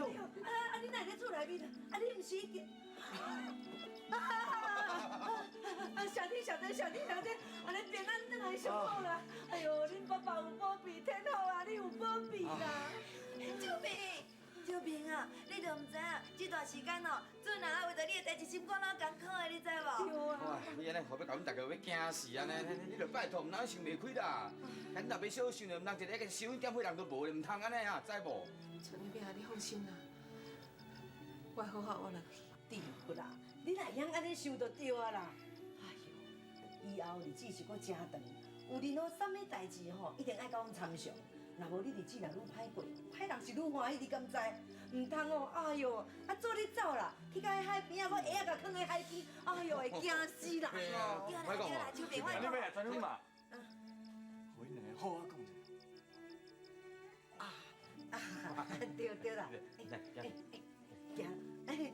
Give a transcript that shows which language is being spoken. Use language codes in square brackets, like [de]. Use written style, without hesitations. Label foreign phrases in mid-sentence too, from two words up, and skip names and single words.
[nan] 你哪在厝内面啊？你毋是已经？小弟，安尼平安转来上好啦！哎呦，恁爸爸有保庇，天后啊，你有保庇啦！秋萍啊，你都毋知影，这段时间哦，做人啊为着你的代志心肝老艰苦的，你知无？哇，你安尼何必甲阮大家要惊死安尼？你著拜托，毋通想袂开啦。咱若要小想，毋通一个个收银点会人都无，毋通安尼啊，知无？村里边啊，你放心啦，我会好好活落去。对啦，你若会安尼想就对啊啦。哎呦，以后日子是搁真长，有任何啥物代志吼，一定爱甲阮参详。若无你日子若愈歹过，歹人是愈欢喜，你敢知？唔通哦，哎呦，啊做你走啦，去到海边啊，我鞋啊甲放在海边，哎呦会惊死人哦。对啦对啦，秋萍，我你要来传你嘛？我一来好好讲者。对对啦，行，